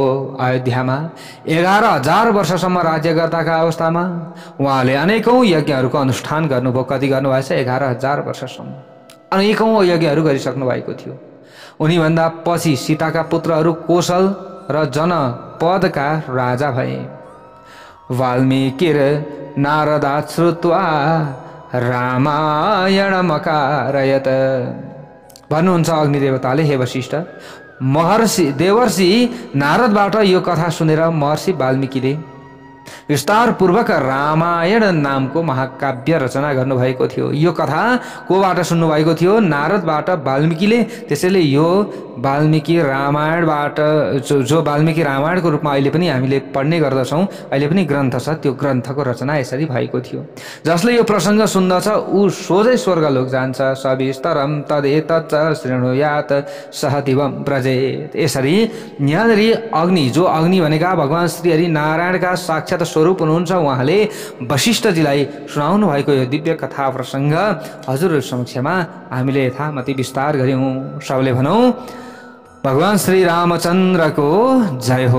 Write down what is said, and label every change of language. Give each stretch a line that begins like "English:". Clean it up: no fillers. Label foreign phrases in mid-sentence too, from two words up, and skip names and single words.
Nepali: अयोध्यामा 11,000 वर्षसम्म राज्य गर्दाका अवस्थामा उहाँले अनेकौं यज्ञहरूको अनुष्ठान गर्नुभयो। कति गर्नुभएछ? 11,000 वर्षसम्म अनेकौं यज्ञहरू गरिसक्नु भएको थियो। उनीभन्दा पछि सीताका पुत्रहरू कौशल र जनपदका राजा भए।
Sanskrit: वाल्मीकिर नारदात् श्रुत्वा रामायणमकारयत।
Nepali: भन्नुहुन्छ अग्निदेवताले, हे वशिष्ठ, देवर्षि नारदबाट यो कथा सुनेर महर्षि वाल्मीकिले विस्तार पूर्वक रामायण नामको महाकाव्य रचना गर्नुभएको थियो। यो कथा कोबाट सुन्नुभएको थियो? नारदबाट वाल्मीकिले। त्यसैले यो वाल्मीकि रामायणबाट जो वाल्मीकि रामायणको रूपमा अहिले पनि हामीले पढ्ने गर्दछौँ, अहिले पनि ग्रन्थ छ, त्यो ग्रन्थको रचना यसरी भएको थियो। जसले यो प्रसङ्ग सुन्दछ ऊ सोझै स्वर्गलोक जान्छ।
Sanskrit: सविस्तरम तदेतच्च शृणुयात सह दिवं व्रजेत।
Nepali: यसरी यहाँनिर अग्नि, जो अग्नि भनेका भगवान श्री हरि नारायणका साक्षात् स्वरूप हुनुहुन्छ, उहाँले वशिष्ठजीलाई सुनाउनु भएको यो दिव्य कथा प्रसङ्ग हजुरहरू समक्षमा हामीले यथामति विस्तार गर्यौं। सबले भनौं भगवान श्री रामचन्द्रको जय हो।